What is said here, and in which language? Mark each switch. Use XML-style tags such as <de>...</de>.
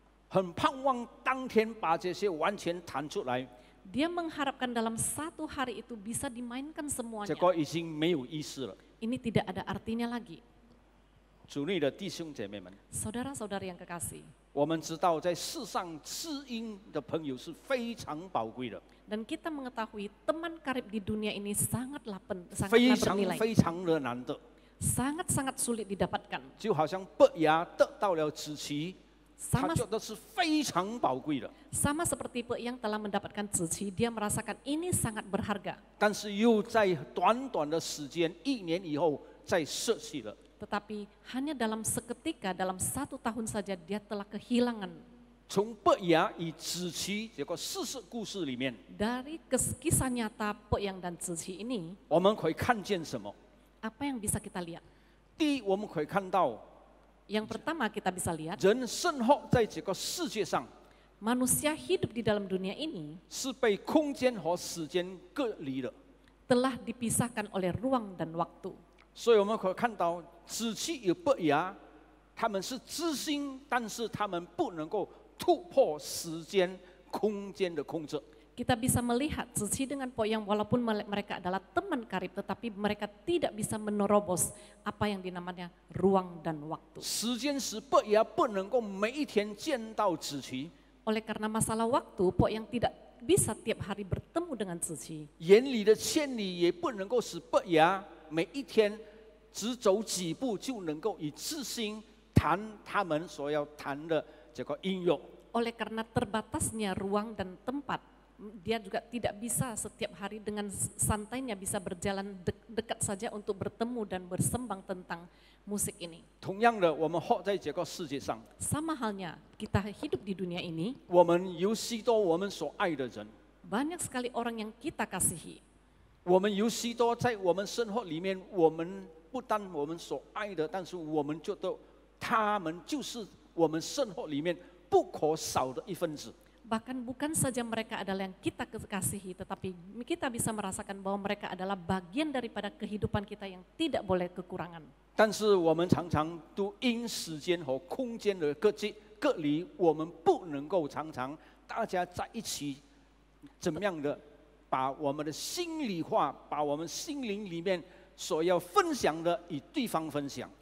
<zh>很盼望当天把这些完全弹出来。</zh> <id>dia mengharapkan dalam 1 hari itu bisa dimainkan</id> <zh>这</zh> <id>semuanya.</id> <zh>个已经没有意思了。</zh> <id>Ini tidak ada artinya lagi.</id> <zh>主内的弟兄姐妹们，</zh> <id>Saudara-saudari yang kekasih,</id> <zh>我们知道在世上知音的朋友是非常宝贵的，</zh> <id>dan kita mengetahui teman karib di dunia ini sangatlah</id> <zh>非</zh> <id>sangatlah</id> <zh>常</zh> <id>bernilai,</id> <zh>非常的难得。</zh> <id>sangat-sangat sulit didapatkan.</id> <zh>就好像伯牙得到了子期，他</zh> <id>Sama</id> <zh>觉得是非常宝贵的，</zh> <id>sama seperti yang telah mendapatkan Zichi, dia merasakan ini sangat berharga.</id> <zh>但是又在短短的时间1年以后再失去了。</zh> <id>Tetapi hanya dalam seketika, dalam 1 tahun saja dia telah kehilangan</id> <zh>从伯牙与子期这个事实故事里面，</zh> <id>Dari kisah nyata Pok Yang dan Ziqi ini,</id> <zh>我们可以看见什么？</zh> <id>apa yang bisa kita lihat?</id> <zh>第一，我们可以看到</zh> <id>Yang pertama kita bisa lihat,</id> <zh>人生活在这个世界上</zh> <id>manusia hidup di dalam dunia ini</id> <zh>是被空间和时间隔离的，</zh> <id>telah dipisahkan oleh ruang dan waktu.</id> <zh>所以我们可以看到子期与伯牙，他们是知心，但是他们不能够突破时间、空间的控制。</zh> <id>Kita bisa melihat Ziqi dengan Pok Yang walaupun mereka adalah teman karib, tetapi mereka tidak bisa menerobos apa yang dinamanya ruang dan waktu.</id> <zh>时间使伯牙不能够每一天见到子期，</zh> <id>Oleh karena masalah waktu, Pok Yang tidak bisa tiap hari bertemu dengan Ziqi.</id> <zh>眼里的千里也不能够使伯牙每一天只走几步就能够与知心谈他们所要谈的这个音乐。</zh> <id>Oleh karena terbatasnya ruang dan tempat, dia juga tidak bisa setiap hari dengan santainya bisa berjalan dekat saja untuk bertemu dan bersembang tentang musik ini.</id> <zh>同样的，我们活在这个世界上，</zh> <id>Sama halnya kita hidup di dunia ini,</id> <zh>我们有许多我们所爱的人，</zh> <id>banyak sekali orang yang kita kasihi.</id> <zh>我们有许多在我们生活里面，我们不但我们所爱的，但是我们觉得他们就是我们生活里面不可少的一份子。</zh> <id>Bahkan bukan saja mereka adalah yang kita kasihi, tetapi kita bisa merasakan bahwa mereka adalah bagian daripada kehidupan kita yang tidak boleh kekurangan.</id> <zh>但是我们常常都因时间和空间的隔离，我们不能够常常大家在一起，怎么样的把我们的心里话，把我们心灵里面所要分享的与对方分享。</zh>